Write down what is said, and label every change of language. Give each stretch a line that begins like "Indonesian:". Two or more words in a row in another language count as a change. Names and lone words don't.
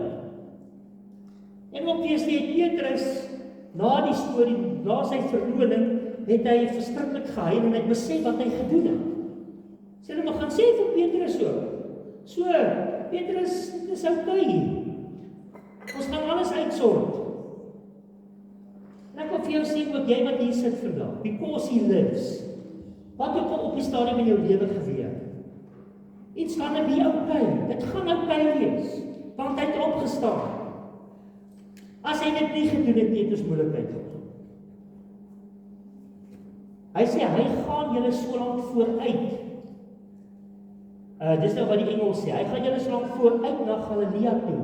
Afrikaans: En obviously het Petrus, na die storie, na sy verloning, het hy verskriklik gehuil en hy besef wat hy gedoen het. Sê hulle maar gaan sê vir Petrus so. So, Petrus, dis okay.
English: desperate sort.
Afrikaans: En ek wil vir jou sê, ook jy wat hier sit vandag,
English: because he lives,
Afrikaans: wat ook al op die stadium in jou lewe gebeur,
English: it's gonna be okay,
Afrikaans: dit gaan okay wees, want hy het opgestaan. As hy dit nie gedoen het, het ons moeilikheid gehad. Hy sê, hy gaan julle so lank vooruit. Dis nou wat die Engel sê, hy gaan julle so lank vooruit na Galilea toe.